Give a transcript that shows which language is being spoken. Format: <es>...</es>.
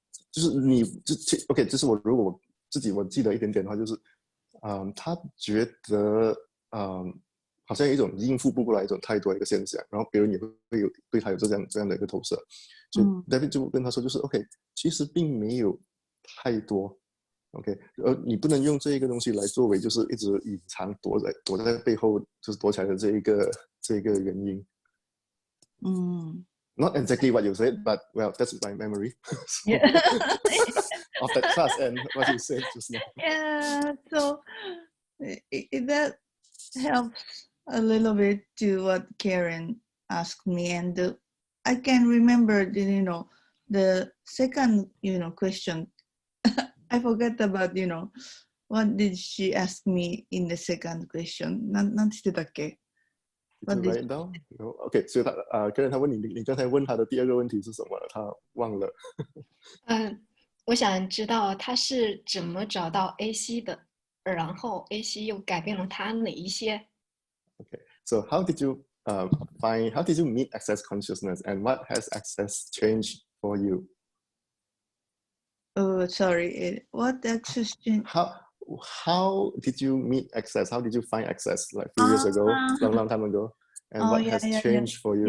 <zh>就是OK， 这是如果我记得一点点的话，就是他觉得好像有一种应付不过来一种太多的一个现象，然后别人也会对他有这样的一个投射，所以 David 就跟他说，就是 OK， 其实并没有太多 OK， 你不能用这一个东西来作为就是一直隐藏躲在背后就是躲起来的这一个原因。</zh> <en>Not exactly what you said, but well, that's my memory of that class and what you said just now. Yeah, so that helps a little bit to what Karen asked me, and I can remember the second question. I forgot about what did she ask me in the second question.</en> <ja>なんて言ってたっけ？</ja> <en>Did you write it down? No?</en> <zh>OK， 所以Karen 他问你刚才问他的第二个问题是什么？他忘了。我想知道他是怎么找到 AC 的，然后 AC 又改变了他哪一些？</zh> <en>OK， so how did you meet access consciousness, and what has access changed for you? Oh, sorry. What access change? How did you meet access? How did you find access like a few years ago, long time ago? And what has changed for you?</en>